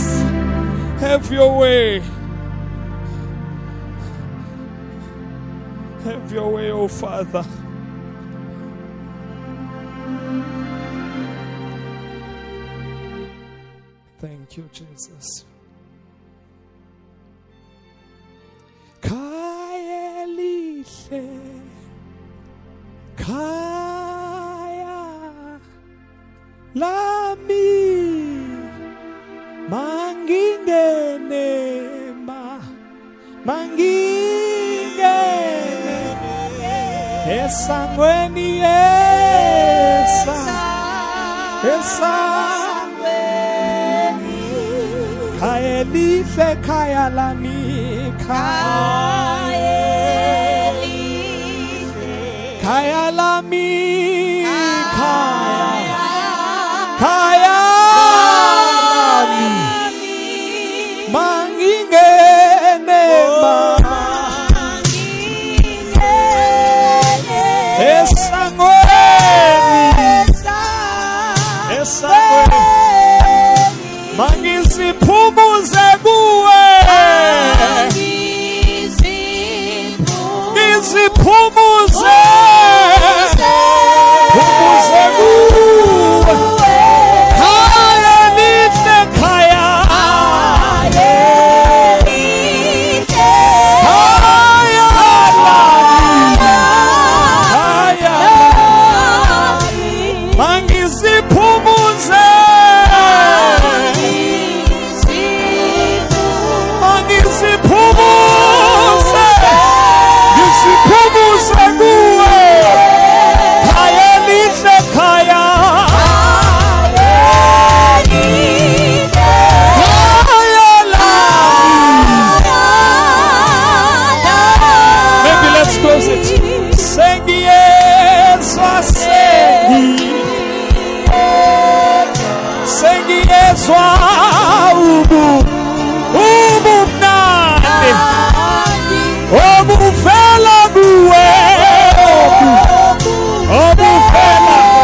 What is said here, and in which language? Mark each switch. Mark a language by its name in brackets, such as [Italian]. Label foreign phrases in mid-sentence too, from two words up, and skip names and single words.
[English] Have your way. Have your way, oh Father. Thank you, Jesus. [Zulu] Kaya lihle, kaya lami, mangingene mangingene esangweni kaya lihle kaya lami kaya lami kaya lami mangingene esangweni mangisiphumuze kuwe ngisiphumuze phumuze kuwe kaya lihle kaya mangisiphumuze kuwe kaya lihle kaya [English] maybe let's close it. [Zulu] Sengiyezwa ubumnandi obuvela kuwe obuvela